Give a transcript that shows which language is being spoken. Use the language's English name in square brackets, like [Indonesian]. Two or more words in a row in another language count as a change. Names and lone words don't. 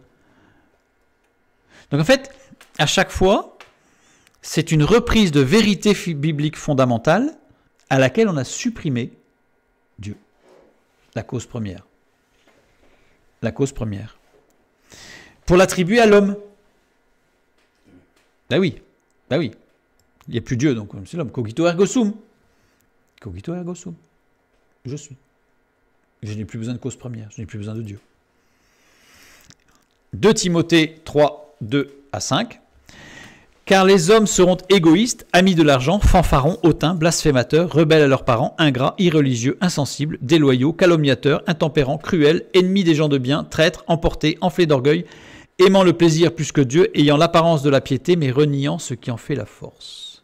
[French] Donc en fait, à chaque fois, c'est une reprise de vérité biblique fondamentale à laquelle on a supprimé Dieu, la cause première. La cause première. Pour l'attribuer à l'homme. Ben oui. Il n'y a plus Dieu, donc c'est l'homme. [Latin] Cogito ergo sum. Cogito ergo sum. [French] Je suis. Je n'ai plus besoin de cause première, je n'ai plus besoin de Dieu. 2 Timothée 3, 2 à 5. Car les hommes seront égoïstes, amis de l'argent, fanfarons, hautains, blasphémateurs, rebelles à leurs parents, ingrats, irreligieux, insensibles, déloyaux, calomniateurs, intempérants, cruels, ennemis des gens de bien, traîtres, emportés, enflés d'orgueil, aimant le plaisir plus que Dieu, ayant l'apparence de la piété, mais reniant ce qui en fait la force.